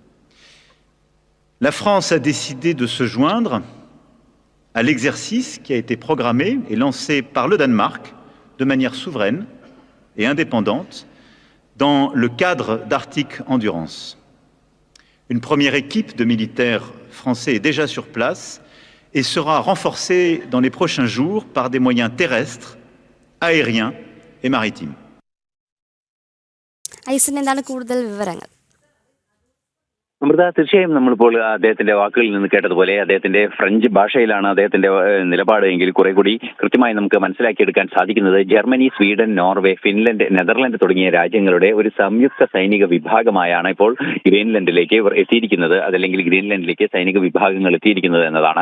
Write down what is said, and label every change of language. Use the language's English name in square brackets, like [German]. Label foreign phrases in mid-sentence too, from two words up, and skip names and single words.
[French] La France a décidé de se joindre à l'exercice qui a été programmé et lancé par le Danemark de manière souveraine et indépendante dans le cadre d'Arctic Endurance. Une première équipe de militaires français est déjà sur place et sera renforcée dans les prochains jours par des moyens terrestres, aériens et maritimes. [Malayalam] എന്താണ് കൂടുതൽ വിവരങ്ങൾ? അമൃത, തീർച്ചയായും നമ്മളിപ്പോൾ അദ്ദേഹത്തിന്റെ വാക്കുകളിൽ നിന്ന് കേട്ടതുപോലെ അദ്ദേഹത്തിന്റെ ഫ്രഞ്ച് ഭാഷയിലാണ് അദ്ദേഹത്തിന്റെ നിലപാട് എങ്കിൽ കുറെ കൂടി കൃത്യമായി നമുക്ക് മനസ്സിലാക്കിയെടുക്കാൻ സാധിക്കുന്നത് ജർമ്മനി, സ്വീഡൻ, നോർവേ, ഫിൻലൻഡ്, നെതർലൻഡ് തുടങ്ങിയ രാജ്യങ്ങളുടെ ഒരു സംയുക്ത സൈനിക വിഭാഗമായാണ് ഇപ്പോൾ ഗ്രീൻലൻഡിലേക്ക് എത്തിയിരിക്കുന്നത്, അതല്ലെങ്കിൽ ഗ്രീൻലൻഡിലേക്ക് സൈനിക വിഭാഗങ്ങൾ എത്തിയിരിക്കുന്നത് എന്നതാണ്.